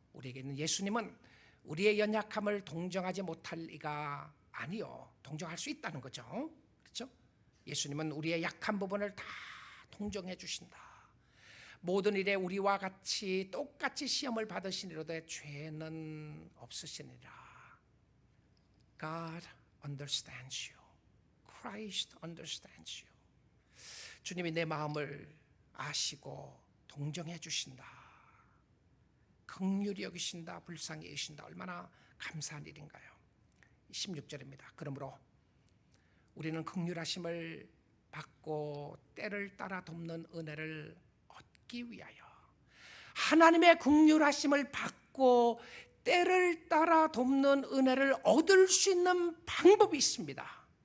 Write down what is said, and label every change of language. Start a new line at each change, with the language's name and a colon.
Korean: 우리에게 있는 예수님은 우리의 연약함을 동정하지 못할 리가 아니요, 동정할 수 있다는 거죠. 그렇죠? 예수님은 우리의 약한 부분을 다 동정해 주신다. 모든 일에 우리와 같이 똑같이 시험을 받으시니로되 죄는 없으시니라.
English: God understands you. Christ understands you.
Korean: 주님이 내 마음을 아시고 동정해 주신다. 긍휼히 여기신다. 불쌍히 여기신다. 얼마나 감사한 일인가요? 16절입니다. 그러므로 우리는 긍휼하심을 받고 때를 따라 돕는 은혜를 얻기 위하여, 하나님의 긍휼하심을 받고 때를 따라 돕는 은혜를 얻을 수 있는 방법이 있습니다.